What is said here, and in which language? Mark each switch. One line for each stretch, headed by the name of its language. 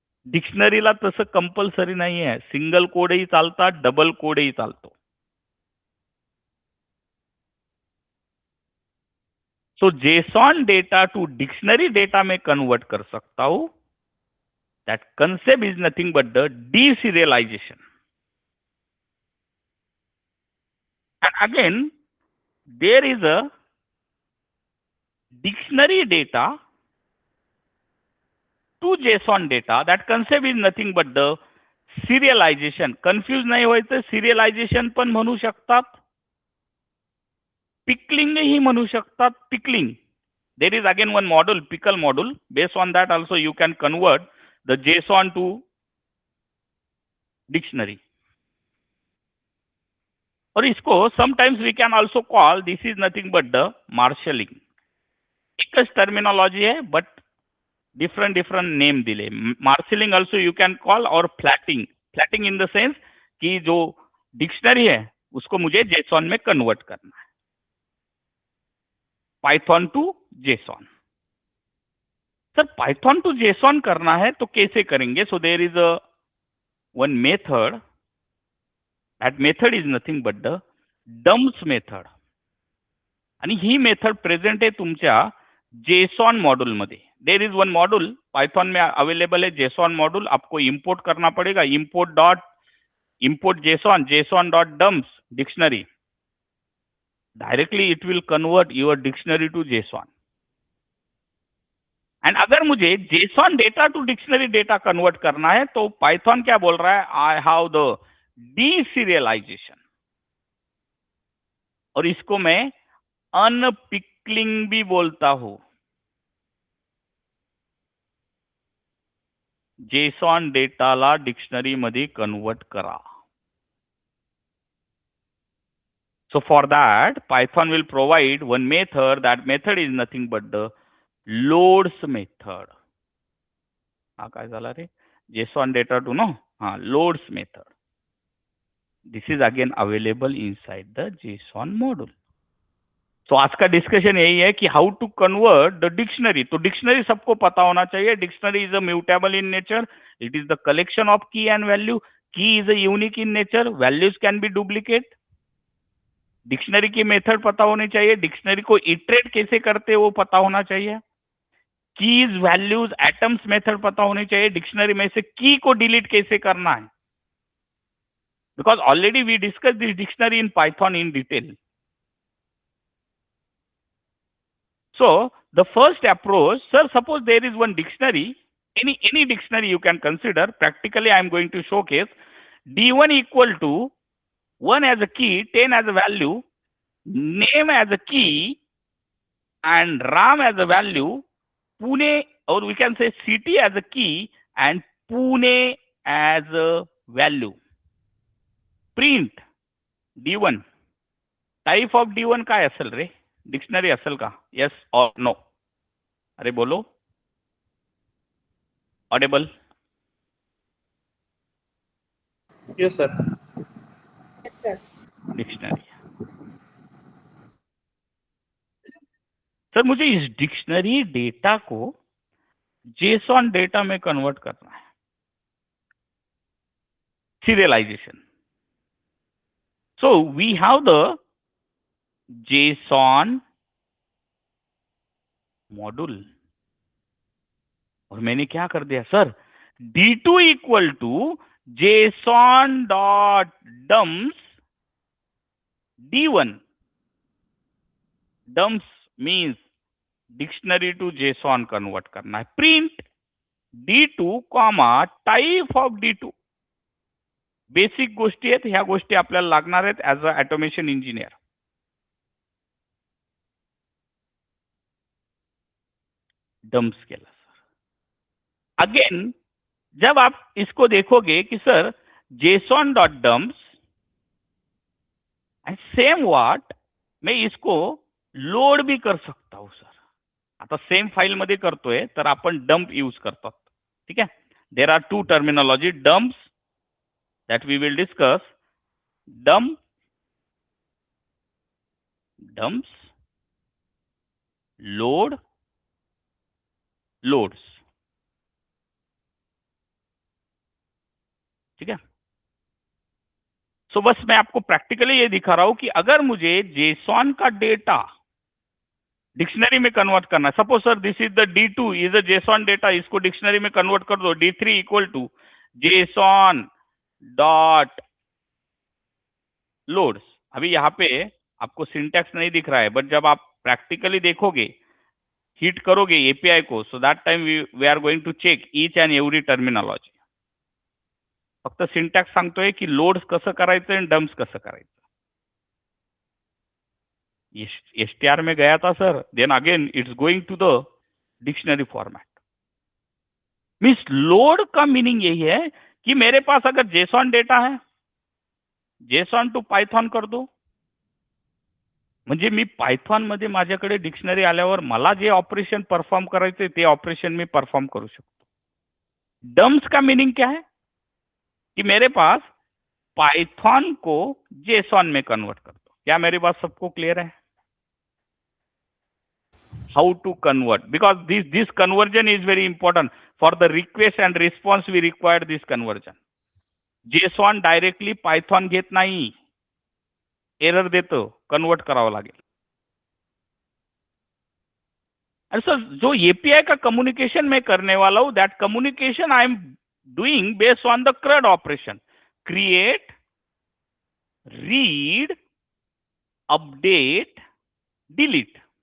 Marathi: डिक्शनरीला तसं कंपल्सरी नाही आहे. सिंगल कोडही चालतात, डबल कोडही चालतो.
Hindi: सो JSON data to dictionary data में कन्वर्ट कर सकता हूं.
English: That concept is nothing but the deserialization. And again there is a dictionary data to JSON data. That concept is nothing but the serialization.
Marathi: Confuse नाही व्हायचं. सिरियलायझेशन पण म्हणू शकतात, pickling ही म्हणू शकतात.
English: Pickling, there is again one module, pickle module. Based on that also you can convert the JSON to dictionary.
Hindi: और इसको
English: sometimes we can also call, this is nothing but the marshalling.
Marathi: एकच terminology है but different name दिले.
Hindi: Marshalling
English: also you can call,
Hindi: और फ्लैटिंग in the sense कि जो dictionary है उसको मुझे JSON में कन्वर्ट करना है. Python to JSON. Sir Python to JSON करना है तो कैसे करेंगे?
English: So there is a one method. That method is nothing but the dumps method.
Marathi: आणि ही मेथड प्रेझेंट आहे तुमच्या JSON मॉड्यूल मध्ये.
English: there is one
Hindi: module Python में अवेलेबल है, JSON मॉड्यूल. आपको इंपोर्ट करना पड़ेगा. Import JSON dot dumps dictionary.
English: Directly it will convert your dictionary to JSON.
Hindi: And अगर मुझे JSON data to dictionary data convert करना है तो पाइथन क्या बोल रहा है?
English: I have the deserialization.
Hindi: और इसको मैं अनपिकलिंग भी बोलता हूं.
Marathi: JSON डेटाला डिक्शनरी मध्ये कन्वर्ट करा.
English: So for that, Python will provide one method. That method is nothing but the loads method.
Marathi: हा काय झाला रे?
English: JSON data to no? Loads method. This is again available inside the JSON module.
Hindi: तो आज का discussion यही है कि
English: How to convert the dictionary.
Hindi: तो डिक्शनरी सबको पता होना चाहिए।
English: Dictionary is a mutable in nature, it is the collection of key and value. Key is a unique in nature, values can be duplicate.
Hindi: Dictionary की मेथड पता होनी चाहिए, डिक्शनरी को इटरेट कैसे करते हैं वो पता होना चाहिए। कीज, वैल्यूज, एटम्स मेथड पता होनी चाहिए। डिक्शनरी में से की को डिलीट कैसे करना है,
English: Because already we discuss this dictionary in Python in detail. So the first approach, sir, suppose there is one dictionary, any dictionary you can consider. Practically I am going to showcase D1 equal to 1 as a key, 10 as a value, name as a key, and RAM as a value, Pune, or we can say city as a key, and Pune as a value. Print D1.
Marathi: Type of D1 काय असेल रे? Dictionary असेल का? Yes और no?
Hindi: अरे बोलो.
English: Audible? Yes sir. Dictionary.
Hindi: Sir मुझे इस डिक्शनरी डेटा को जेसॉन डेटा में कन्वर्ट करना है. Serialisation.
English: so we have the JSON module
Hindi: और मैंने क्या कर दिया sir, D2 equal to JSON dot dumps D1. Dumps means dictionary to JSON convert करना है.
English: Print D2 comma type of D2.
Marathi: Basic गोष्टी आहेत, ह्या गोष्टी आपल्याला लागणार आहेत as a automation engineer. Dumps केला सर.
Hindi: अगेन जब आप इसको देखोगे कि sir JSON dot dumps and same what, मैं इसको लोड भी कर सकता हूं सर.
Marathi: आता सेम फाइल मध्ये करतोय तर आपण डंप यूज करतात.
Hindi: ठीक है.
English: There are two terminology dumps that we will discuss. Dumps, load, loads.
Hindi: ठीक है. सो बस मैं आपको प्रैक्टिकली ये दिखा रहा हूं कि अगर मुझे जेसॉन का डेटा डिक्शनरी में कन्वर्ट करना है.
English: suppose sir this is the D2 is a JSON data,
Hindi: इसको डिक्शनरी में कन्वर्ट कर दो.
English: D3 equal to JSON dot loads.
Hindi: अभी यहाँ पे आपको सिंटैक्स नहीं दिख रहा है, बट जब आप प्रैक्टिकली देखोगे, हिट करोगे एपीआई को,
English: So that time we are going to check each and every terminology.
Marathi: फक्त सिंटॅक्स सांगतोय की लोड्स कसं करायचं आणि डम्प्स कसं करायचं.
Hindi: एसटीआर में गया था sir,
English: Then again it's going to the dictionary format.
Hindi: Means load का मीनिंग यही है कि मेरे पास अगर जेसॉन डेटा है, जेसॉन टू पायथॉन कर दो.
Marathi: म्हणजे मी पायथॉन मध्ये माझ्याकडे डिक्शनरी आल्यावर मला जे ऑपरेशन परफॉर्म करायचे ते ऑपरेशन मी परफॉर्म करू शकतो.
Hindi: डम्प्स का मीनिंग क्या है कि मेरे पास पाइथन को जेसॉन में कन्वर्ट कर दो. क्या मेरी बात सबको क्लियर है?
English: How to convert, because this conversion is very important for the request and response. We require this conversion.
Marathi: JSON directly Python घेत नाही, एरर देतो, कन्वर्ट करावं लागेल. आणि सर
Hindi: जो एपीआई का कम्युनिकेशन मैं करने वाला हूं,
English: That communication I am doing based on the CRUD operation. Create, read, update, delete.